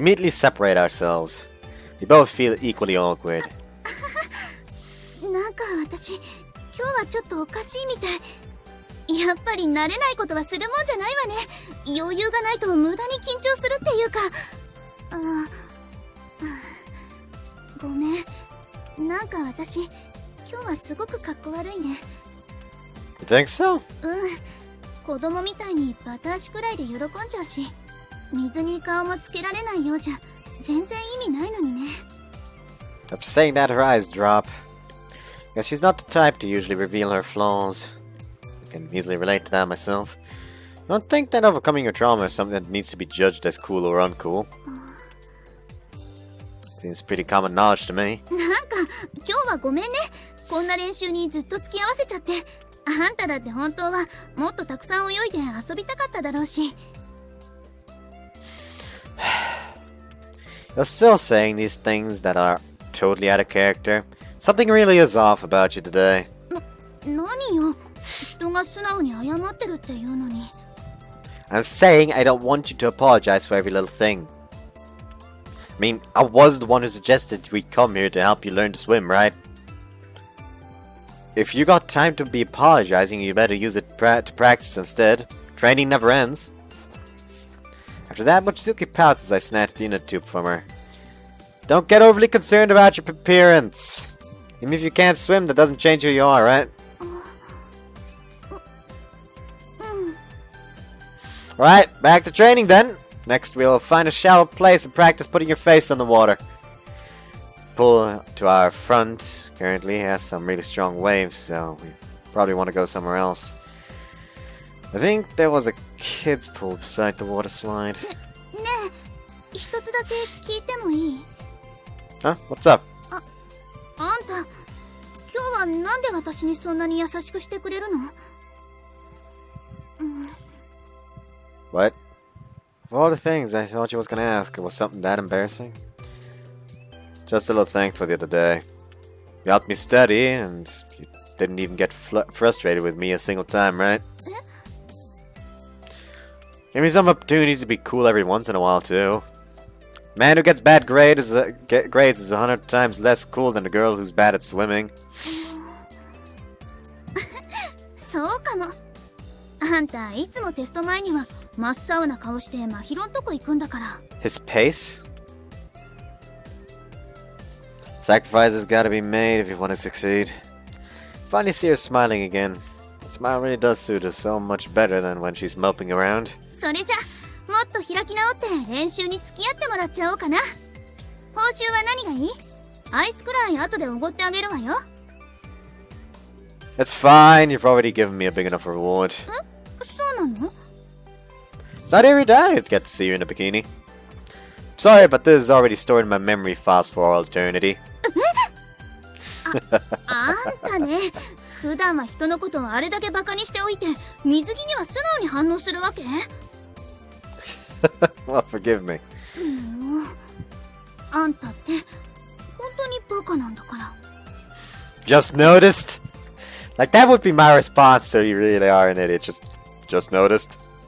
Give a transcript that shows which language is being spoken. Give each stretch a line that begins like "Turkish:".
English: We immediately separate ourselves. We both feel equally awkward.
Japanese: なんか私今日はちょっとおかしいみたい。やっぱり慣れないことはするもんじゃないわね。余裕がないと無駄に緊張するっていうか。ごめん。なんか私今日はすごくかっこ悪いね。
English: You think so?
Japanese: 子供みたいにバタ足くらいで喜んじゃうし、水に顔もつけられないようじゃ全然意味ないのにね。
English: I'm saying that her eyes drop. Guess she's not the type to usually reveal her flaws. I can easily relate to that myself. I don't think that overcoming your trauma is something that needs to be judged as cool or uncool. Seems pretty common knowledge to me.
Japanese: なんか今日はごめんね。こんな練習にずっと付き合わせちゃって。あんただって本当はもっとたくさん泳いで遊びたかっただろうし。
English: You're still saying these things that are totally out of character. Something really is off about you today.
Japanese: 何よ。人が素直に謝ってるっていうのに。
English: I'm saying I don't want you to apologize for every little thing. I mean, I was the one who suggested we come here to help you learn to swim, right? If you got time to be apologizing, you better use it to practice instead. Training never ends. After that, Mochizuki pouts as I snatch the inner tube from her. Don't get overly concerned about your appearance. Even if you can't swim, that doesn't change who you are, right? Alright, back to training then. Next, we'll find a shallow place and practice putting your face on the water. Pool to our front currently has some really strong waves, so we probably want to go somewhere else. I think there was a kid's pool beside the water slide.
Japanese: ねえ、一つだけ聞いてもいい？
English: Huh? What's up?
Japanese: あんた、今日はなんで私にそんなに優しくしてくれるの？
English: What? Of all the things I thought you was gonna ask, it was something that embarrassing? Just a little thanks for the other day. You helped me study, and you didn't even get frustrated with me a single time, right? Give me some opportunities to be cool every once in a while, too. Man who gets bad grades is 100 times less cool than a girl who's bad at swimming.
Japanese: そうかも。あんた、いつもテスト前には真っ青な顔して真宙んとこ行くんだから。
English: His pace? Sacrifices gotta be made if you want to succeed. Finally see her smiling again. That smile really does suit her so much better than when she's moping around.
Japanese: それじゃ、もっと開き直って練習に付き合ってもらっちゃおうかな。報酬は何がいい？アイスくらい後でおごってあげるわよ。
English: It's fine, you've already given me a big enough reward.
Japanese: そうなの？
English: It's not every day I'd get to see you in a bikini. Sorry, but this is already stored in my memory files for all eternity.
Japanese: あんたね、普段は人のことをあれだけバカにしておいて、水着には素直に反応するわけ
English: ？Well, forgive me.
Japanese: あんたって本当にバカなんだから。
English: Just noticed? Like, that would be my response to you really are an idiot. Just noticed.